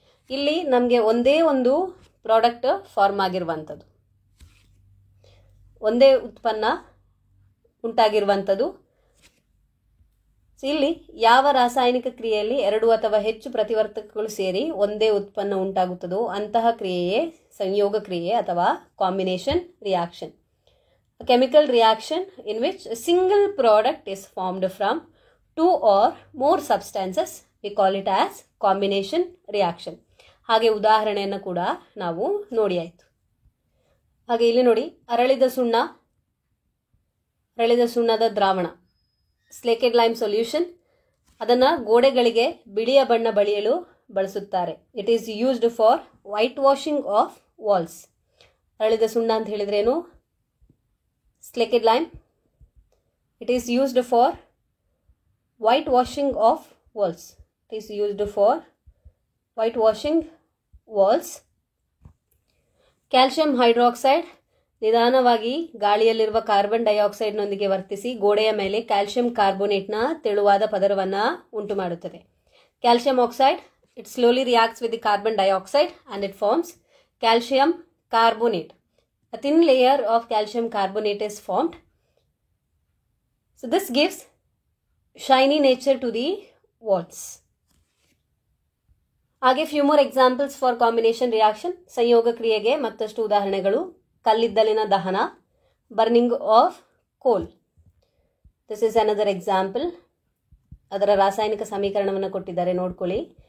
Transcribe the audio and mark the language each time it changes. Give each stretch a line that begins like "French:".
Kannada: ಇಲ್ಲಿ ನಮಗೆ ಒಂದೇ ಒಂದು ಪ್ರಾಡಕ್ಟ್ ಫಾರ್ಮ್ ಆಗಿರುವಂಥದ್ದು, ಒಂದೇ ಉತ್ಪನ್ನ ಉಂಟಾಗಿರುವಂಥದ್ದು. ಇಲ್ಲಿ ಯಾವ ರಾಸಾಯನಿಕ ಕ್ರಿಯೆಯಲ್ಲಿ ಎರಡು ಅಥವಾ ಹೆಚ್ಚು ಪ್ರತಿವರ್ತಕಗಳು ಸೇರಿ ಒಂದೇ ಉತ್ಪನ್ನ ಉಂಟಾಗುತ್ತದೋ ಅಂತಹ ಕ್ರಿಯೆಯೇ ಸಂಯೋಗ ಕ್ರಿಯೆ ಅಥವಾ combination reaction.
English: Chemical reaction in which a single product is formed from two or more substances, we call it as combination reaction.
Kannada: ಹಾಗೆ ಉದಾಹರಣೆಯನ್ನು ಕೂಡ ನಾವು ನೋಡಿ ಆಯಿತು. ಹಾಗೆ ಇಲ್ಲಿ ನೋಡಿ, ಅರಳಿದ ಸುಣ್ಣ ಅರಳಿದ ಸುಣ್ಣದ ದ್ರಾವಣ, ಸ್ಲೇಕೆಡ್ ಲೈಮ್ ಸೊಲ್ಯೂಷನ್. ಅದನ್ನು ಗೋಡೆಗಳಿಗೆ ಬಿಳಿಯ ಬಣ್ಣ ಬಳಿಯಲು ಬಳಸುತ್ತಾರೆ.
English: It is used for white washing of walls.
Kannada: ಅರಳಿದ ಸುಣ್ಣ ಅಂತ ಹೇಳಿದ್ರೇನು?
English: Slaked lime. It is used for white washing of walls. It is used for white washing walls.
Kannada: Calcium hydroxide ನಿಧಾನವಾಗಿ ಗಾಳಿಯಲ್ಲಿರುವ ಕಾರ್ಬನ್ ಡೈಆಕ್ಸೈಡ್ನೊಂದಿಗೆ ವರ್ತಿಸಿ ಗೋಡೆಯ ಮೇಲೆ ಕ್ಯಾಲ್ಸಿಯಂ ಕಾರ್ಬೋನೇಟ್ನ ತೆಳುವಾದ ಪದರವನ್ನು ಉಂಟು ಮಾಡುತ್ತದೆ.
English: Calcium oxide, it slowly reacts with the carbon dioxide and it forms calcium carbonate. A thin layer of calcium carbonate is formed. So this gives shiny nature to the walls. ಹಾಗೆ few more examples for combination reaction.
Kannada: ಸಂಯೋಗ ಕ್ರಿಯೆಗೆ ಮತ್ತಷ್ಟು ಉದಾಹರಣೆಗಳು. ಕಲ್ಲಿದ್ದಲಿನ ದಹನ,
English: Burning of coal. This is another example.
Kannada: ಅದರ ರಾಸಾಯನಿಕ ಸಮೀಕರಣವನ್ನು ಕೊಟ್ಟಿದ್ದಾರೆ, ನೋಡ್ಕೊಳ್ಳಿ.